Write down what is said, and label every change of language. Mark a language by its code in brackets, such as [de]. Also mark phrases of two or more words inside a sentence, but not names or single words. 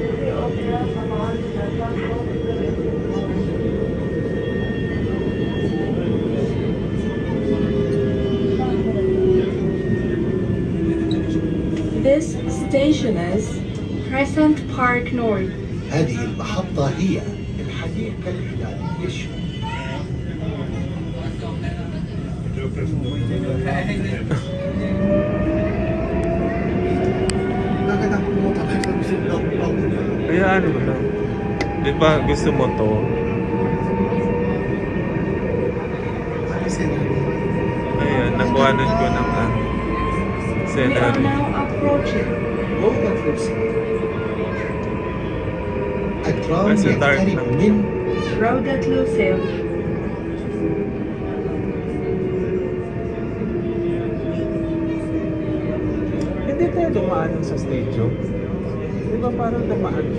[en] This station is Crescent Park North. [ar] هذه المحطة هي الحديقة الهلالية الشمالية. [tl] Kaya ano lang. Di ba gusto mo to? Ayan, nakuhanan ko ng [en] We are scenery. now approaching [ar] روضة لوسيل. الترام بس dark يقترب [tl] lang. [ar] من [en] Road Lucille. [tl] Hindi tayo dumaan sa stadium. Di ba parang dumaan siya?